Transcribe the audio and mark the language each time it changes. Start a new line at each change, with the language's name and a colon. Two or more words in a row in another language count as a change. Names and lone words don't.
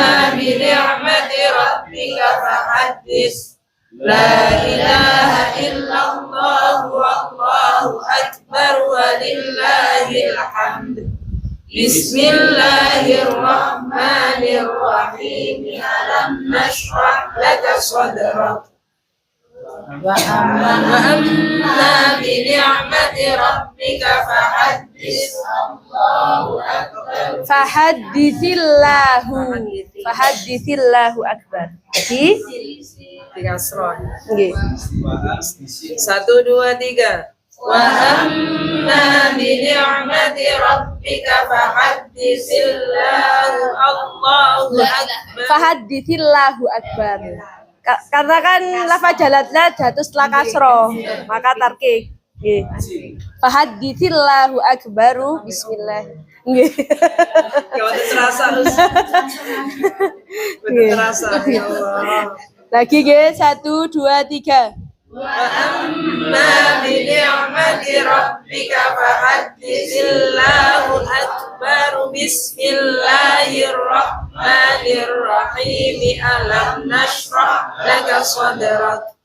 Arabic: بنعمة ربك فحدث لا إله إلا الله والله أكبر ولله الحمد بسم الله الرحمن الرحيم ألم نشرح لك صدرك وأما بنعمة ربك فحدث الله أكبر فحدث الله أكبر. Lagi?
Indonesian: Dikasroh.
Javanese: Nggih.
Arabic: 1 2 3 وأما بنعمة ربك فحدث الله أكبر فحدث الله أكبر.
Indonesian: Karena kan lafaz jalatnya jatuh setelah kasroh, maka tarkik.
Javanese: Nggih.
Arabic: فحدث الله أكبر بسم الله.
Javanese: Nggih.
Indonesian: Kalau terasa betul terasa
Arabic: يا الله.
Javanese: Lagi nggih 1 2 3.
Arabic: وأما بنعمة ربك فحدث الله أكبر بسم الله الرحمن الرحيم ألم نشرح لك صدرك